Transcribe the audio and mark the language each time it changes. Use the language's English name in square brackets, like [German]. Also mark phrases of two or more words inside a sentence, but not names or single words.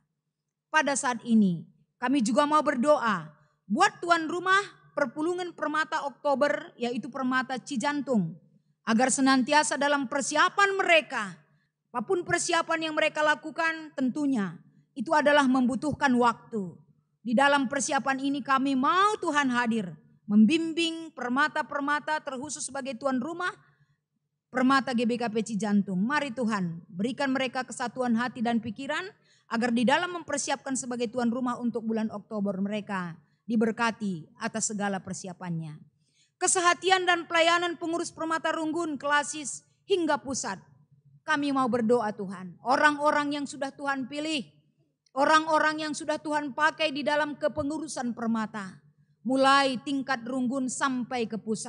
[Indonesian] Pada saat ini kami juga mau berdoa buat tuan rumah perpulungan Permata Oktober, yaitu Permata Cijantung, agar senantiasa dalam persiapan mereka, apapun persiapan yang mereka lakukan tentunya itu adalah membutuhkan waktu. Di dalam persiapan ini kami mau Tuhan hadir, membimbing permata-permata terkhusus sebagai tuan rumah Permata GBKP Cijantung. Mari Tuhan berikan mereka kesatuan hati dan pikiran agar di dalam mempersiapkan sebagai tuan rumah untuk bulan Oktober mereka diberkati atas segala persiapannya. Kesehatian dan pelayanan pengurus Permata Runggun, Klasis hingga pusat. Kami mau berdoa Tuhan, orang-orang yang sudah Tuhan pilih, orang-orang yang sudah Tuhan pakai di dalam kepengurusan Permata, mulai tingkat Runggun sampai ke pusat.